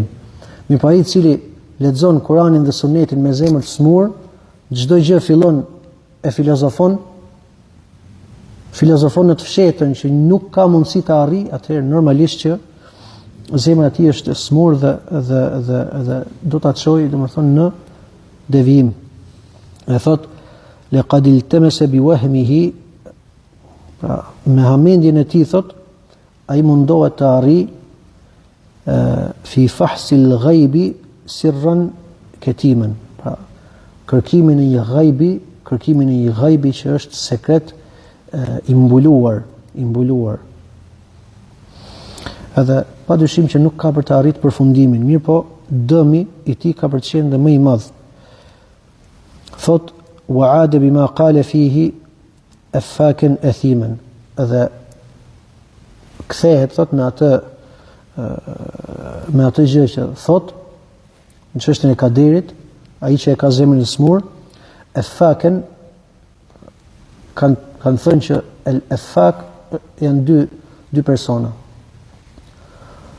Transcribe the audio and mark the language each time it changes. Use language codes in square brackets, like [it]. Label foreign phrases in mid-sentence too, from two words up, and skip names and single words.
[sq] Mirë, ai i cili lexon Kur'anin dhe Sunetin me zemër të smur, çdo gjë fillon e filozofon në të fshehtën që nuk ka mundësi të arrijë, atëherë normalisht që zemra e tij është e smur dhe do ta çojë, domethënë, në devijim. E thot: [ar] "لقد التمس بوهمه", [sq] pra me hamendjen e tij, thot, ai mundohet të arrijë [ar] في فحص الغيب سرا كاتما, [sq] pra kërkimin e një ghaibi që është sekret i mbuluar. Edhe pa dyshim që nuk ka për të arritur përfundimin, mirë po dëmi i tij ka për të qenë dhe më i madh. Thot: [ar] "وعاد بما قال فيه أفاكا أثيما", [sq] edhe kthehet, thot, me atë gjë që thot në çështjen e kaderit, ai që e ka zemrën e smur. Afakan kanë thënë që [ar] الأفاك [sq] janë dy persona.